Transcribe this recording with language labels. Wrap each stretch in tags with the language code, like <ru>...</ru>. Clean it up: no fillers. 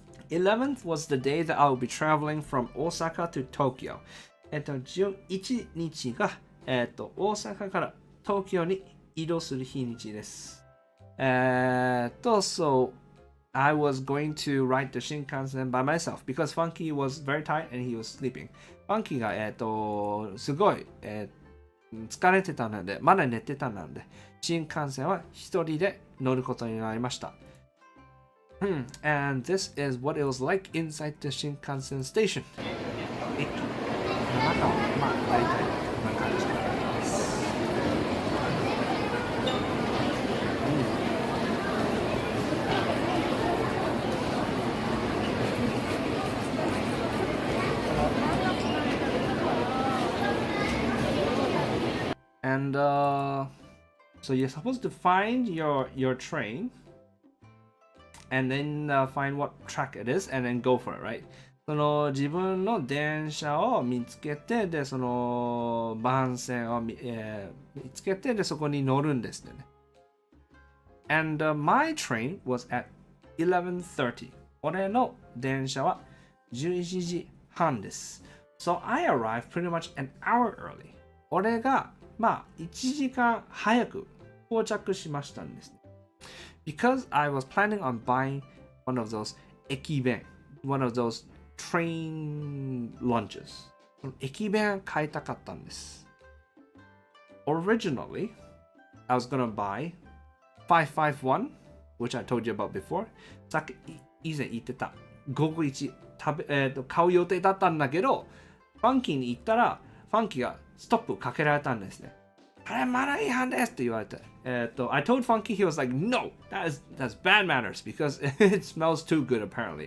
<en>11th was the day that I will be traveling from Osaka to Tokyo.</en> <ja>11日が、大阪から東京に移動する日にちです。</ja> <en>So I was going to ride the Shinkansen by myself because Funky was very tired and he was sleeping.</en> <ja>Funky が、すごい、疲れてたので、まだ寝てたので、新幹線は一人で乗ることになりました。</ja> <en>And this is what it was like inside the Shinkansen station.</en> <ja>中はまあ大体こんな感じです。</ja> <en>And so you're supposed to find your train and then find what track it is and then go for it, right?</en> <ja>その自分の電車を見つけて、でその番線を見つけて、でそこに乗るんですね。</ja> <en>And my train was at 11:30.</en> <ja>俺の電車は11時半です。</ja> <en>So I arrived pretty much an hour early.</en> <ja>俺がまあ1時間早く到着しましたんですね。</ja> <en>Because I was planning on buying one of those 駅弁 one of those train lunches.</en> <ja>駅弁買いたかったんです。</ja> <en>Originally, I was gonna buy 551, which I told you about before.</en> <ja>さっき以前言ってた551買う予定だったんだけど、ファンキーに行ったら、ファンキーがストップかけられたんですね。これマナー違反ですって言われて。</ja> <en>I told Funky, he was like, no, that's bad manners because it smells too good apparently.</en>